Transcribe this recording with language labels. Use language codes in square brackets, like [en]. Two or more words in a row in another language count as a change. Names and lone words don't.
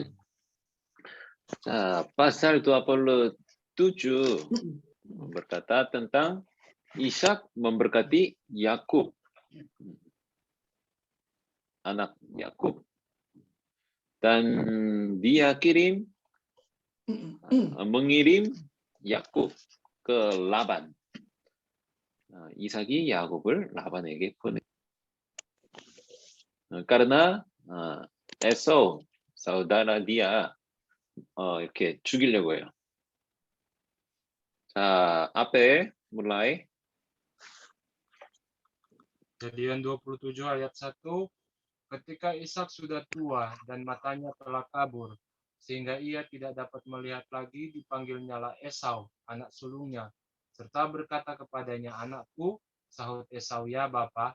[id] Nah, pasal 27 berkata tentang Ishak memberkati Yakub, anak Yakub, dan dia mengirim Yakub ke Laban. [ko] 이삭이 야곱을 라반에게 보내. [id] karena 에서 saudara dia [ko] 이렇게 죽이려고 해요. 자, 앞에 mulai. [id] Kejadian 27 ayat 1, ketika Ishak sudah tua dan matanya telah kabur, sehingga ia tidak dapat melihat lagi, dipanggilnyalah Esau, anak sulungnya, serta berkata kepadanya, anakku, sahut Esau, ya Bapa.